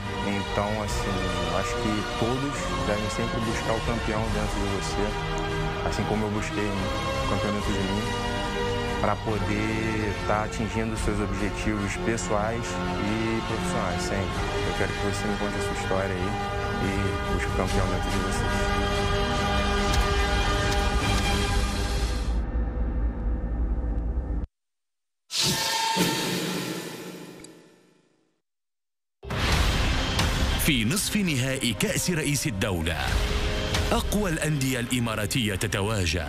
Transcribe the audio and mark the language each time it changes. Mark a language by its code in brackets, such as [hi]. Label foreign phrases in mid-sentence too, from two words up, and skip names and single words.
[pt] Então, assim, acho que todos devem sempre buscar o campeão dentro de você, assim como eu busquei o campeão dentro de mim, para poder estar atingindo seus objetivos pessoais e profissionais sempre. Eu quero que você me conte a sua história aí e busque o campeão dentro de você. [ar] في نصف نهائي كأس رئيس الدولة، أقوى الأندية الإماراتية تتواجه.